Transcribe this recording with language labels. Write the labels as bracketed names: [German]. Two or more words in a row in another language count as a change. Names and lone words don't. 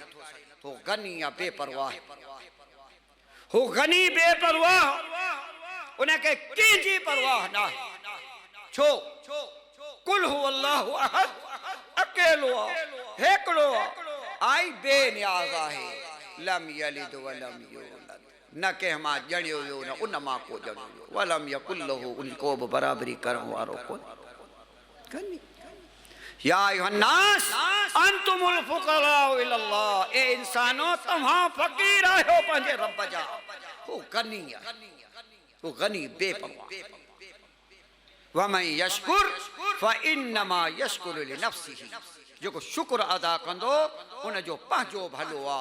[Sindhi] तो गनी या बेपरवाह, हो गनी बेपरवाह, उनखे कंहिंजी परवाह न आहे। छो? [Arabic] قل هو الله أحد, [Sindhi] अकेलो आहे, हिकिड़ो आहे, आई बेनियाज़ आहे, [Arabic] لم يلد ولم يولد, [Sindhi] न कंहिं मां ॼणियो वियो न उन मां को ॼणियो वियो, [Arabic] ولم يكن له, [Sindhi] उनको बि बराबरी करण वारो कोन। [Arabic] يا أيها الناس أنتم الفقراء إلى الله, [Sindhi] ए इंसानो तव्हां फ़क़ीर आहियो पंहिंजे रब जा। हो गनी आहे, हो गनी बेपरवाह। [Arabic] ومن يشكر فإنما يشكر لنفسه, [Sindhi] जेको शुक्र अदा कंदो उनजो पंहिंजो भलो आहे।